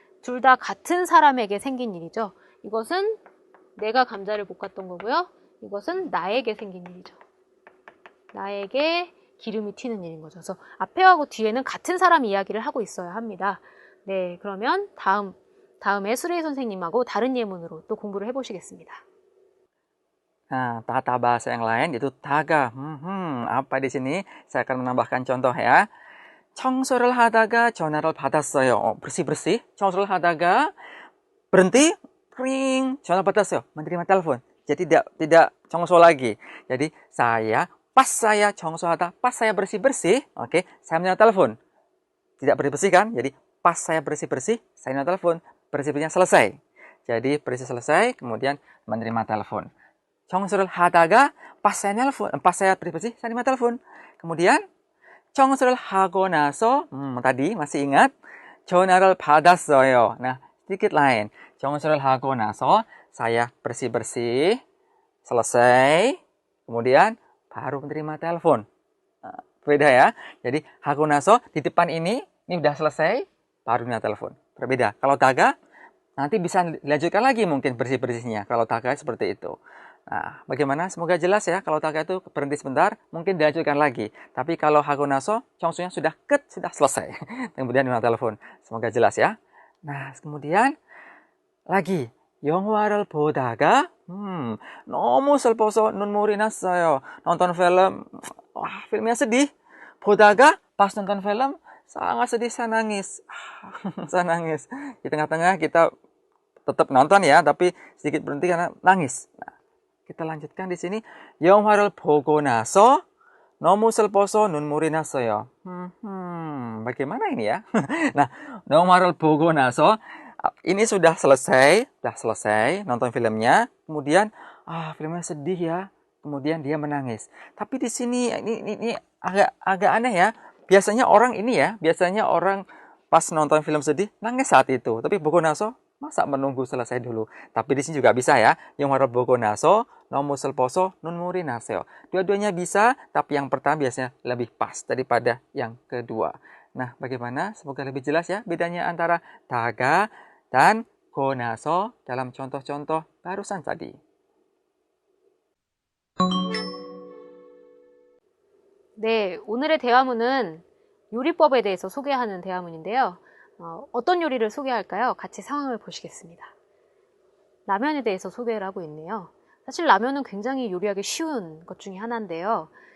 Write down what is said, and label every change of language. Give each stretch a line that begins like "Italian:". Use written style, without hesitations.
Korean: 둘 다 같은 사람에게 생긴 일이죠. 이것은 내가 감자를 볶았던 거고요. 이것은 나에게 생긴 일이죠. 나에게 기름이 튀는 일인 거죠. 그래서 앞에하고 뒤에는 같은 사람 이야기를 하고 있어야 합니다. 네, 그러면 다음에 수레이 선생님하고 다른 예문으로 또 공부를 해보시겠습니다.
Indonesian: Nah, tata bahasa yang lain yaitu taga. Apa di sini? Saya akan menambahkan contoh ya.
Korean: 청소를 하다가 전화를 받았어요.
Indonesian: bersih-bersih.
Korean: 청소를 하다가 berhenti, ring, 전화 받았어요.
Indonesian: menerima telepon. Jadi tidak 청소 lagi. Jadi pas saya 청소하다, pas saya bersih-bersih, oke, saya menerima telepon. Tidak bersih-bersih kan? Jadi pas saya bersih-bersih, saya menerima telepon. Bersih-bersihnya selesai. Jadi bersih selesai, kemudian menerima telepon.
Korean: 청소를 하다가
Indonesian: pas saya bersih-bersih, saya menerima telepon. Kemudian
Korean: 청소를 하고 나서
Indonesian: tadi masih ingat
Korean: 전화를 받았어요.
Indonesian: Nah, sedikit lain.
Korean: 청소를 하고 나서
Indonesian: saya bersih-bersih, selesai, kemudian baru menerima telepon. Nah, beda ya. Jadi hago naso di depan ini udah selesai, baru menerima telepon. Berbeda. Kalau taga nanti bisa dilanjutkan lagi mungkin bersih-bersihnya. Kalau taga seperti itu. Nah, bagaimana? Semoga jelas ya. Kalau taga itu berhenti sebentar, mungkin dilanjutkan lagi. Tapi kalau hago naso, 청소nya sudah selesai. Kemudian menerima telepon. Semoga jelas ya. Nah, kemudian lagi
Korean: 영화를 보다가 너무 슬퍼서 눈물이 났어요.
Indonesian: nonton film, wah filmnya sedih. 보다가 pas nonton film sangat sedih, saya nangis. Saya nangis. Di tengah-tengah kita tetap nonton ya, tapi sedikit berhenti karena nangis. Nah, kita lanjutkan di sini.
Korean: 영화를 보고 나서 너무 슬퍼서 눈물이 났어요.
Indonesian: Bagaimana ini ya? Nah,
Korean: 영화를 보고 나서
Indonesian: ini sudah selesai nonton filmnya, kemudian filmnya sedih ya, kemudian dia menangis. Tapi di sini ini agak aneh ya. Biasanya orang pas nonton film sedih nangis saat itu. Tapi
Korean: 보고 나서
Indonesian: masa menunggu selesai dulu. Tapi di sini juga bisa ya.
Korean: 영화를 보고 나서 너무 슬퍼서 눈물이 났어요.
Indonesian: Dua-duanya bisa, tapi yang pertama biasanya lebih pas daripada yang kedua. Nah, bagaimana? Semoga lebih jelas ya bedanya antara daga dan 고나서 dalam contoh-contoh barusan tadi.
Korean: 네, 오늘의 대화문은 요리법에 대해서 소개하는 대화문인데요. 어떤 요리를 소개할까요? 같이 상황을 보시겠습니다. 라면에 대해서 소개를 하고 있네요. 사실 라면은 굉장히 요리하기 쉬운 것 중에 하나인데요.